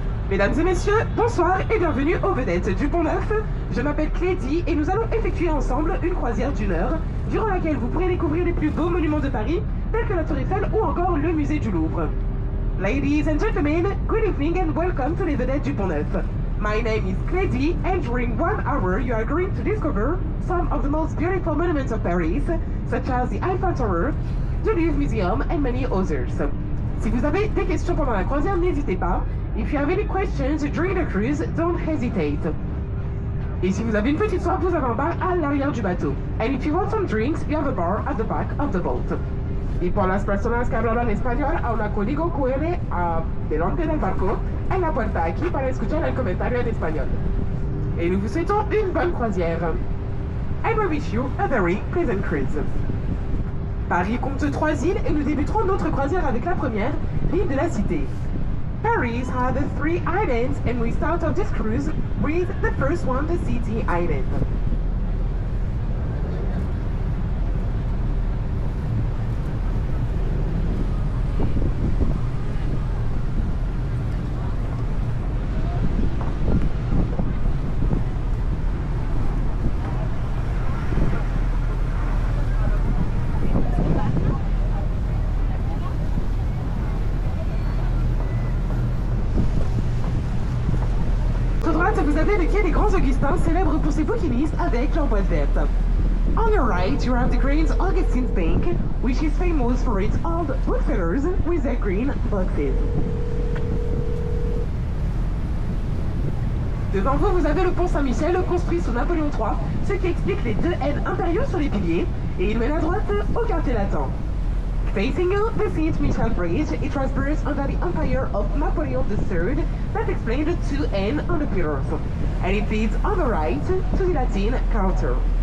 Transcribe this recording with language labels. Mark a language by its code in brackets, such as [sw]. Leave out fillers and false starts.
[fr] Mesdames et messieurs, bonsoir et bienvenue aux vedettes du Pont-Neuf. Je m'appelle Clédy et nous allons effectuer ensemble une croisière d'1 heure, durant laquelle vous pourrez découvrir les plus beaux monuments de Paris, tels que la Tour Eiffel ou encore le musée du Louvre. [en] Ladies and gentlemen, good evening and welcome to les vedettes du Pont-Neuf. My name is Clédy and during 1 hour you are going to discover some of the most beautiful monuments of Paris, such as the Eiffel Tower, the Louvre Museum and many others. [fr] Si vous avez des questions pendant la croisière, n'hésitez pas. [en] If you have any questions during the cruise, don't hesitate. [fr] Et si vous avez une petite soif, vous avez un bar à l'arrière du bateau. [en] And if you want some drinks, you have a bar at the back of the boat. [es] Y por las personas que hablan en español, a una código QR delante del barco en la puerta aquí para escuchar el comentario en español. [fr] Et nous vous souhaitons une bonne croisière. [en] And we wish you a very pleasant cruise. [fr] Paris compte 3 îles et nous débuterons notre croisière avec la première, l'île de la Cité. [en] Paris has 3 islands and we start off this cruise with the first one, the City Island. [fr] Vous avez le quai des Grands Augustins, célèbre pour ses bouquinistes avec leur boîte verte. [en] On your right, you have the Grand Augustine's Bank, which is famous for its old booksellers with their green boxes. [fr] Devant vous, vous avez le pont Saint-Michel, construit sous Napoléon III, ce qui explique les 2 N impériaux sur les piliers, et il mène à droite au quartier latin. [en] Facing you, the Saint-Michel Bridge, it was built under the empire of Napoleon III that explained the 2 N on the pillars, and it leads on the right to the Latin Quarter.